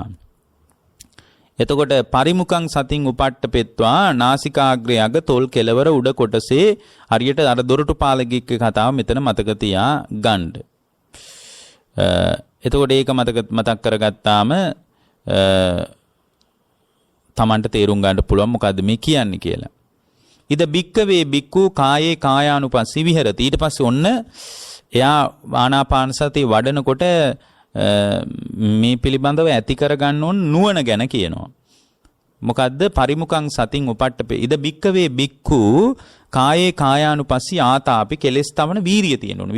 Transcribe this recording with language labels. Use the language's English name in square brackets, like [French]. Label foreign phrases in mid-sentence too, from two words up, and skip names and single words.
[Sinhala] එතකොට [Pali] පරිමුඛං සතින් උපට්ඨපෙත්වා [Sinhala] නාසිකාග්‍රය අග තොල් කෙලවර උඩ කොටසේ හරියට අර දොරටු පාලකෙක්ගේ කතාව මෙතන මතක තියා ගන්න. එතකොට ඒක මතක් කරගත්තාම තමන්ට තේරුම් ගන්න පුළුවන් මොකද්ද මේ කියන්නේ කියලා. [Pali] ඉද බික්කවේ බික්කු කායේ කායානුපස්සී විහෙරති. [Sinhala] ඊට පස්සේ ඔන්න එයා ආනාපාන සතිය වඩනකොට මේ පිළිබඳව ඇති කරගන්න ඕන නුවණ ගැන කියනවා. [Pali] මොකද්ද? පරිමුඛං සතින් උපට්ඨපේ. ඉද බික්කවේ බික්කු කායේ කායානුපස්සී ආතාපි [Sinhala] කෙලස් තවන වීරිය තියෙන්න ඕන.